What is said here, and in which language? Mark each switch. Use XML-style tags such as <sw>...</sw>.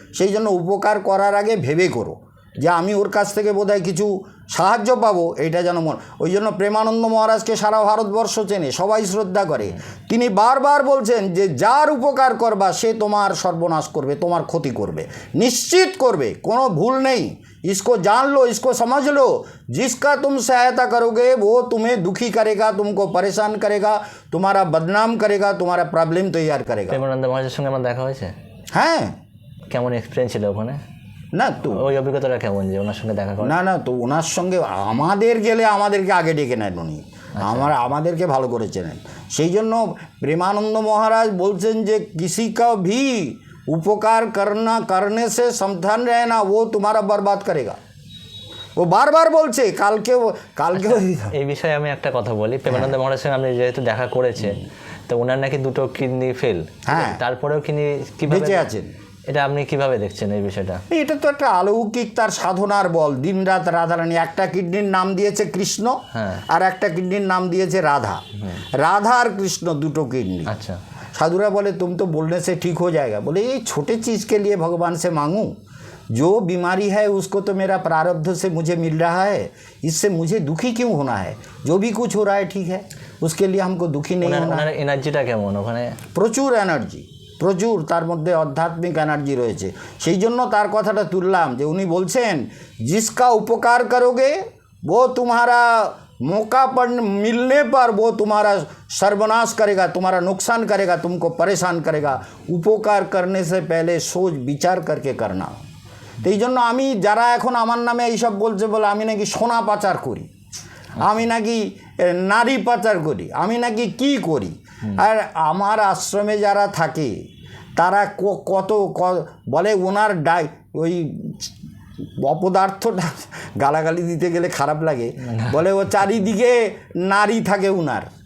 <bn>সেই জন্য উপকার করার আগে ভেবে করো যে আমি ওর কাছ থেকে বোধহয় কিছু সাহায্য পাবো, এইটা যেন ওই জন্য প্রেমানন্দ মহারাজকে সারা ভারতবর্ষ চেনে, সবাই শ্রদ্ধা করে। তিনি বারবার বলছেন যে যার উপকার করবা সে তোমার সর্বনাশ করবে, তোমার ক্ষতি করবে, নিশ্চিত করবে, কোনো ভুল নেই।</bn> <hi>इसको जान लो, इसको समझ लो। जिसका तुम सहायता करोगे वो तुम्हें दुखी करेगा, तुमको परेशान करेगा, तुम्हारा बदनाम करेगा, तुम्हारा प्रॉब्लम तैयार करेगा।</hi> <bn>প্রেমানন্দ মহারাজের সঙ্গে আমার দেখা হয়েছে, হ্যাঁ কেমন এক্সপিরিয়েন্স ছিল ওখানে? না তো ওই অভিজ্ঞতাটা কেমন যে ওনার সঙ্গে দেখা করে? না না, তো ওনার সঙ্গে আমাদের গেলে আমাদেরকে আগে ডেকে নেন উনি, আমাদেরকে ভালো করে চেনেন। সেই জন্য প্রেমানন্দ মহারাজ বলছেন যে</bn> <hi>किसी का भी उपकार करने से सावधान रहना, वो तुम्हारा बर्बाद करेगा।</hi> <bn>ও বারবার বলছে, কালকেও এই বিষয়ে আমি একটা কথা বলি। প্রেমানন্দ মহারাজের সঙ্গে আপনি যেহেতু দেখা করেছেন, তো ওনার নাকি দুটো কিডনি ফেল, হ্যাঁ, তারপরেও কিভাবে বেঁচে আছেন, এটা আপনি কিভাবে দেখছেন এই বিষয়টা? এটা তো একটা অলৌকিক তার সাধনার বল। দিনরাত রাধারানী, একটা কিডনির নাম দিয়েছে কৃষ্ণ, আর একটা কিডনির নাম দিয়েছে রাধা। রাধা আর কৃষ্ণ দুটো কিডনি। আচ্ছা,</bn> <hi>साधुरा बोले तुम तो बोलने से ठीक हो जाएगा। बोले ये छोटे चीज़ के लिए भगवान से मांगूं? जो बीमारी है उसको तो मेरा प्रारब्ध से मुझे मिल रहा है, इससे मुझे दुखी क्यों होना है? जो भी कुछ हो रहा है ठीक है, उसके लिए हमको दुखी नहीं होना।</hi> <bn>এনার্জিটা কেমন ওখানে? প্রচুর এনার্জি, প্রচুর, তার মধ্যে আধ্যাত্মিক এনার্জি রয়েছে। সেই জন্য তার কথাটা তুললাম যে উনি বলছেন</bn> <hi>जिसका उपकार करोगे वो तुम्हारा मौका पर मिलने पर वो तुम्हारा सर्वनाश करेगा, तुम्हारा नुकसान करेगा, तुमको परेशान करेगा। उपकार करने से पहले सोच विचार करके करना।</hi> <bn>तो এই জন্য আমি যারা এখন আমার নামে এইসব বলছে, বলে আমি নাকি সোনা পাচার করি, আমি নাকি নারী পাচার করি, আমি নাকি কি করি। আর আমার আশ্রমে যারা থাকে তারা কত বলে ওনার ওই অপদার্থটা গালাগালি দিতে গেলে খারাপ লাগে, বলে ও চারিদিকে নারী থাকে উনার।</bn>